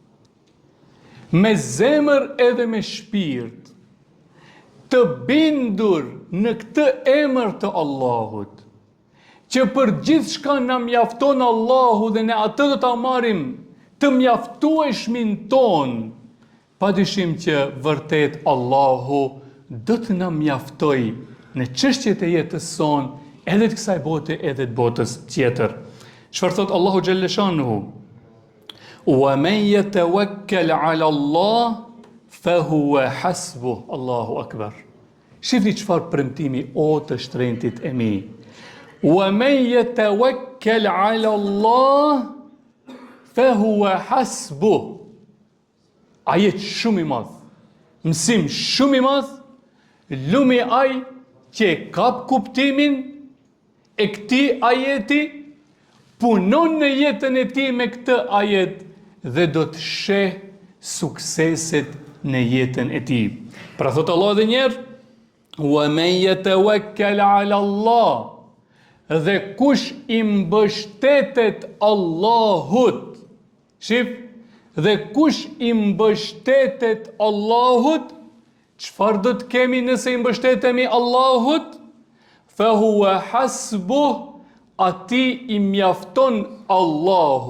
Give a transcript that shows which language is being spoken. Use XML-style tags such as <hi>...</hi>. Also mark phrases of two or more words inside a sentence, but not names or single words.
<sq>me zemër edhe me shpirt, të bindur në këtë emër të Allahut, që për gjithë shka na mjafton Allahu dhe ne atë do ta marrim të mjaftueshmin ton, padyshim që vërtet Allahu do të na mjaftoj në çështjet e jetës son, edhe të kësaj bote edhe të botës tjetër. Çfarë thot Allahu</sq> <ar>جل شأنه? ومن يتوكل على الله فهو حسبه. الله أكبر.</ar> <sq>Shifni çfarë premtimi o të shtrenjtit e mi.</sq> <ar>ومن يتوكل على الله فهو حسبه.</ar> <sq>Ajet shumë i madh. Mësim shumë i madh, lumi ai që kap kuptimin e këtij ajeti, punon në jetën e tij me këtë ajet dhe do të sheh sukseset në jetën e tij. Pra thot Allah edhe një herë,</sq> <ar>ومن يتوكل على الله,</ar> <sq>dhe kush i mbështetet Allahut, shif, dhe kush i mbështetet Allahut, çfarë do të kemi nëse i mbështetemi Allahut?</sq> <ar>فهو حسبه,</ar> <sq>ati i mjafton Allahu.</sq>